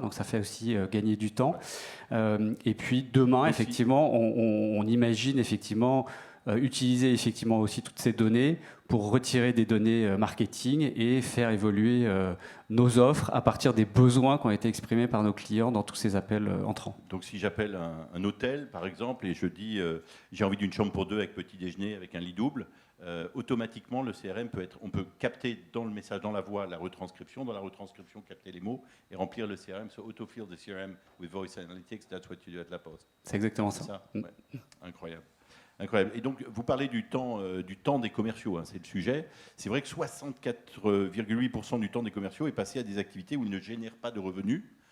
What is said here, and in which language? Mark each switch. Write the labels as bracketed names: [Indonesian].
[French] Donc, ça fait aussi gagner du temps. Et puis, demain, effectivement, on imagine effectivement utiliser effectivement aussi toutes ces données pour retirer des données marketing et faire évoluer nos offres à partir des besoins qui ont été exprimés par nos clients dans tous ces appels entrants. Donc, si j'appelle un hôtel, par exemple, et je dis j'ai envie d'une chambre pour 2 avec petit déjeuner, avec un lit double, automatiquement, le CRM on peut capter dans le message, dans la voix, la retranscription, dans la retranscription, capter les mots et remplir le CRM. [English] So autofill the CRM with voice analytics, that's what you do at La Poste. [French] C'est exactement ça. Ouais. Incroyable. Incroyable. Et donc, vous parlez du temps des commerciaux, hein, c'est le sujet. C'est vrai que 64,8% du temps des commerciaux est passé à des activités où ils ne génèrent pas de revenus.